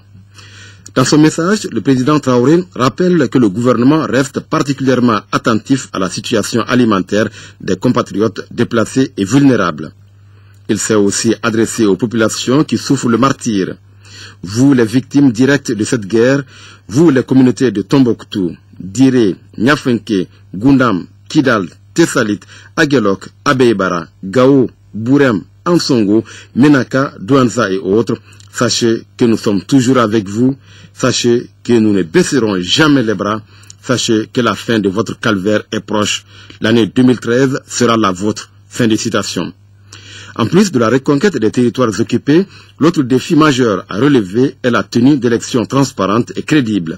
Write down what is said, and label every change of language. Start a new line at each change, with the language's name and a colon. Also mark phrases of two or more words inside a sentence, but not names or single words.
French: Dans son message, le président Traoré rappelle que le gouvernement reste particulièrement attentif à la situation alimentaire des compatriotes déplacés et vulnérables. Il s'est aussi adressé aux populations qui souffrent le martyre. Vous, les victimes directes de cette guerre, vous, les communautés de Tombouctou, Diré, Niafenke, Gundam, Kidal, Tessalit, Aguelok, Abeybara, Gao, Bourem, Ansongo, Menaka, Douanza et autres, sachez que nous sommes toujours avec vous, sachez que nous ne baisserons jamais les bras, sachez que la fin de votre calvaire est proche. L'année 2013 sera la vôtre. Fin de citation. En plus de la reconquête des territoires occupés, l'autre défi majeur à relever est la tenue d'élections transparentes et crédibles.